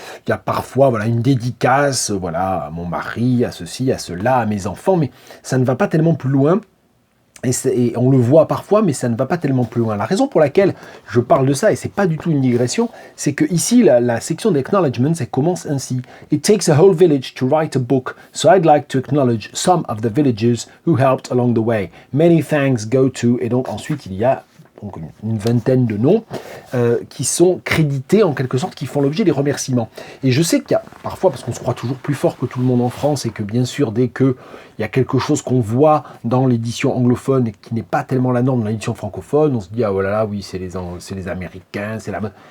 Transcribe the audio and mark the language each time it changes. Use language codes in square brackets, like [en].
[fr] Il y a parfois une dédicace, à mon mari, à ceci, à cela, à mes enfants, mais ça ne va pas tellement plus loin. Et on le voit parfois, mais ça ne va pas tellement plus loin. La raison pour laquelle je parle de ça, et c'est pas du tout une digression, c'est que ici, la section d'acknowledgements, elle commence ainsi. [en] It takes a whole village to write a book, so I'd like to acknowledge some of the villagers who helped along the way. Many thanks go to... [fr] Et donc ensuite, il y a une vingtaine de noms qui sont crédités en quelque sorte, qui font l'objet des remerciements. Et je sais qu'il y a parfois, parce qu'on se croit toujours plus fort que tout le monde en France, et que bien sûr, dès qu'il y a quelque chose qu'on voit dans l'édition anglophone et qui n'est pas tellement la norme dans l'édition francophone, on se dit, ah voilà, oui, c'est les Américains, c'est la...